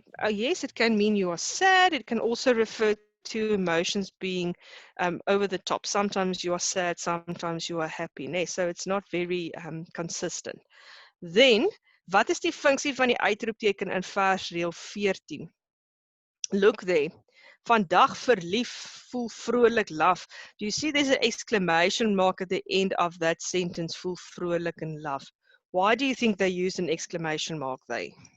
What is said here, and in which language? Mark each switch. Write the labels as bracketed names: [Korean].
[English] Yes, it can mean you are sad. It can also refer to emotions being over the top. Sometimes you are sad, sometimes you are happy. Nee, so it's not very consistent. Then, [Afrikaans] wat is die funksie van die uitroepteken in versreël 14? [English] Look there. [Afrikaans] Vandag verlief, voel vrolik, love. [English] Do you see there's an exclamation mark at the end of that sentence, [Afrikaans] voel vrolik [English] and love? Why do you think they use an exclamation mark there?